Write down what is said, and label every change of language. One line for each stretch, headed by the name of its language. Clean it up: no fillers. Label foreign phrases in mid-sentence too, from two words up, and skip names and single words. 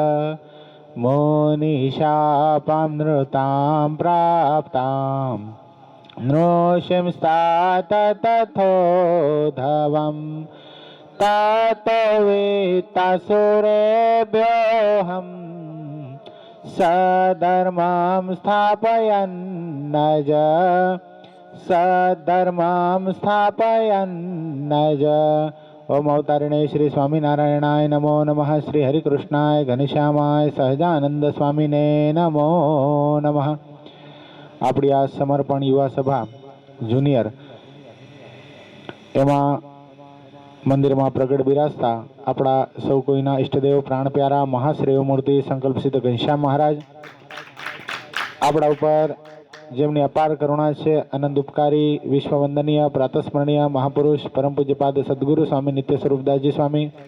Sanskrit: मुनिशापामृतां प्राप्तां नृषिंस्तात तथोधवम् ततोऽवित्तसुरेभ्योऽहम् सधर्मां स्थापयन्नज सधर्मां स्थापयन्नज। ओम अवतारिणे श्री स्वामीनारायणाय नमो नमः। श्री हरिकृष्णाय घनश्यामाय सहजानंद स्वामीने नमो नमः।
Gujarati: આપણી આ સમર્પણ યુવા સભા જુનિયર એમાં મંદિરમાં પ્રગટ બિરાજતા આપણા સૌ કોઈના ઈષ્ટદેવ પ્રાણ પ્યારા મહાશ્રેય મૂર્તિ સંકલ્પ સિદ્ધ ઘનશ્યામ મહારાજ આપણા ઉપર જેમની અપાર કરુણા છે, અનંત ઉપકારી વિશ્વવંદનીય પ્રાતસ્મરણીય મહાપુરુષ પરમ પૂજ્યપાદ સદગુરુ સ્વામી નિત્ય સ્વરૂપદાસજી સ્વામી,